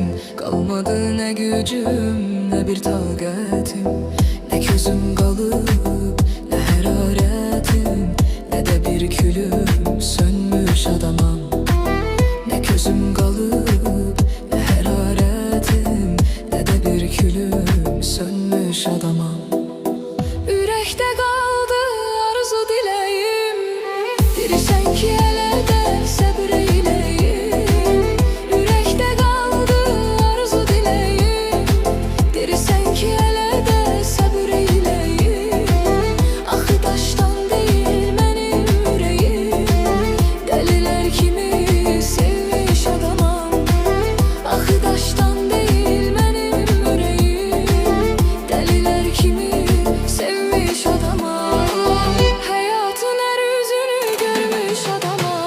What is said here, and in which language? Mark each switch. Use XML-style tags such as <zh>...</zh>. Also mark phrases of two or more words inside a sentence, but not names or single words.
<tr>Kalmadı ne gücüm ne bir takatim. Ne gözüm kalıp ne hararetim, ne de bir külüm sönmüş adamam. Ne gözüm kalıp ne hararetim, ne de bir külüm sönmüş adamam.</tr> <az>Ürəkdə qaldı arzu diləyim, dirisən ki elə də səbr eyləyim. Ürəkdə qaldı arzu diləyim, dirisən ki elə də səbr eyləyim. Axı daşdan deyil mənim ürəyim, dəlilər kimi sevmiş adamam. Axı daşdan deyil mənim ürəyim, dəlilər kimi sevmiş adamam.</az> <tr>Hayatın her yüzünü görmüş adamam.</tr>